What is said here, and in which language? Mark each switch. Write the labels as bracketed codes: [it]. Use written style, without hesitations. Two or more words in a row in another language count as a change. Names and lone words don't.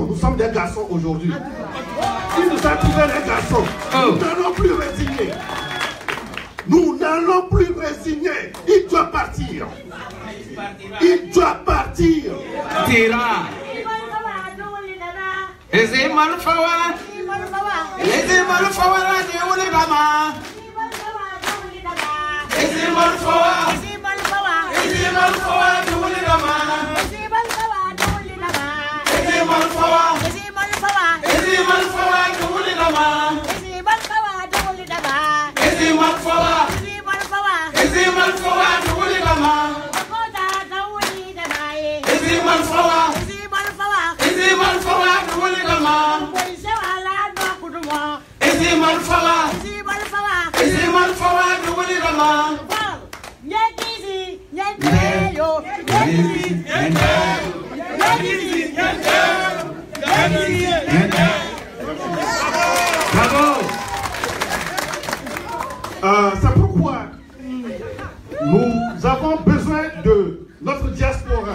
[fr] Nous sommes des garçons aujourd'hui. Il nous a trouvé les garçons. Nous n'allons plus résigner. Nous n'allons plus résigner. Il doit partir. Il doit partir. Tira. Ezimal Fawa, Ezimal Fawa, Radio Ulidama, Ezimal Fawa, Ezimal Fawa, Ezimal Fawa, Ulidama, Ezimal Fawa, Ezimal Fawa, Ezimal Fawa, Ulidama, Ezimal Fawa, Ezimal Fawa, Ulidama, Ezimal Fawa, Ezimal Fawa, Ulidama, Ezimal Fawa, Ezimal Fawa, Ulidama. Bravo. C'est pourquoi nous avons besoin de notre diaspora.